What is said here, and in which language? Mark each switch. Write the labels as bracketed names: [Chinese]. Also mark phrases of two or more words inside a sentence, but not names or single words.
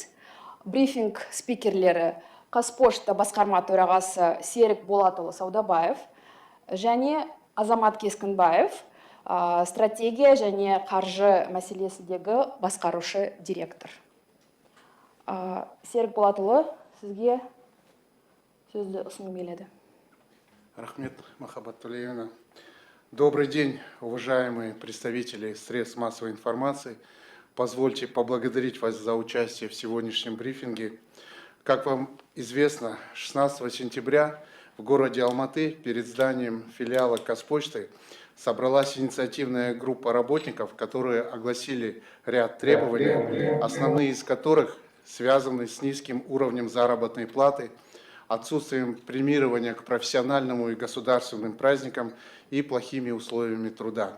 [Kazakh] Брифинг спикерлері Қазпошта басқарма төрағасы Серік Болатұлы Саудабаев және Азамат Кескінбаев, стратегия және қаржы мәселесіндегі басқарушы директор. Серік Болатұлы, сізге сөзді ұсыну келеді. Рахмет, Махаббат Тулеевна. [Russian] Добрый день, уважаемые представители средств массовой информации. Позвольте поблагодарить вас за участие в сегодняшнем брифинге. Как вам известно, 16 сентября в городе Алматы перед зданием филиала Казпочты собралась инициативная группа работников, которые огласили ряд требований, основные из которых связаны с низким уровнем заработной платы, отсутствием премирования к профессиональному и государственным праздникам и плохими условиями труда.